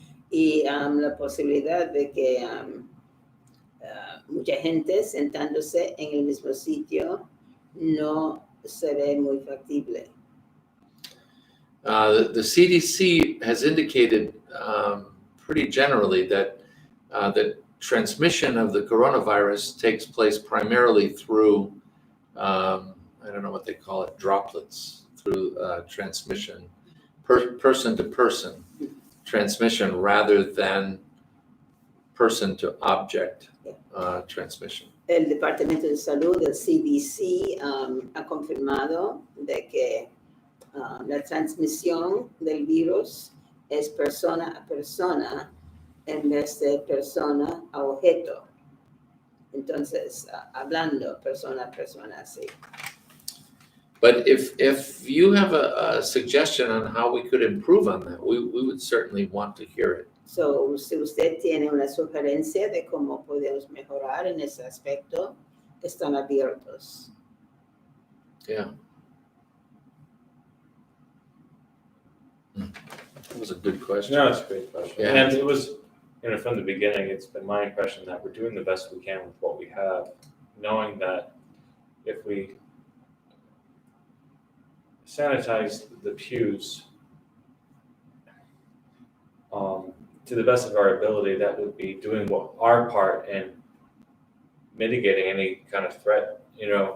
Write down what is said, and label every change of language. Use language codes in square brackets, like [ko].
[es] Y la posibilidad de que mucha gente sentándose en el mismo sitio no se ve muy factible. [en] The CDC has indicated pretty generally that the transmission of the coronavirus takes place primarily through, I don't know what they call it, droplets, through transmission, person to person transmission rather than person to object transmission. [es] El Departamento de Salud, el CDC, ha confirmado de que la transmisión del virus es persona a persona en vez de persona a objeto. Entonces, hablando persona a persona, sí. [en] But if you have a suggestion on how we could improve on that, we would certainly want to hear it. [es] So, si usted tiene una sugerencia de cómo podemos mejorar en ese aspecto, están abiertos. [en] Yeah. That was a good question. No, it's a great question. Yeah. And it was, from the beginning, it's been my impression that we're doing the best we can with what we have, knowing that if we sanitize the pews to the best of our ability, that would be doing our part in mitigating any kind of threat, as